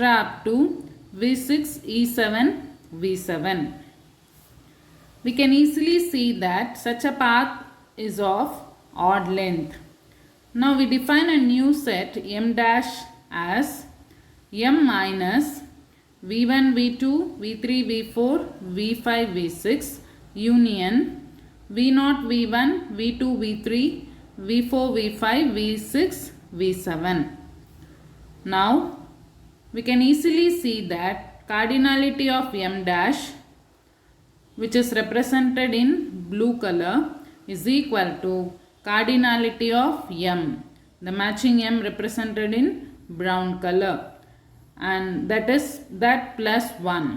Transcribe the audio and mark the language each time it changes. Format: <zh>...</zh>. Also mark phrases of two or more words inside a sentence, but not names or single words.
<en>up to V6, E7, V7. We can easily see that such a path is of odd length. Now we define a new set M dash as M minus V1, V2, V3, V4, V5, V6 union V0, V1, V2, V3, V4, V5, V6, V7. Now we can easily see that cardinality of M dash, which is represented in blue color, is equal to cardinality of M, the matching M represented in brown color, and that is that plus 1.</en>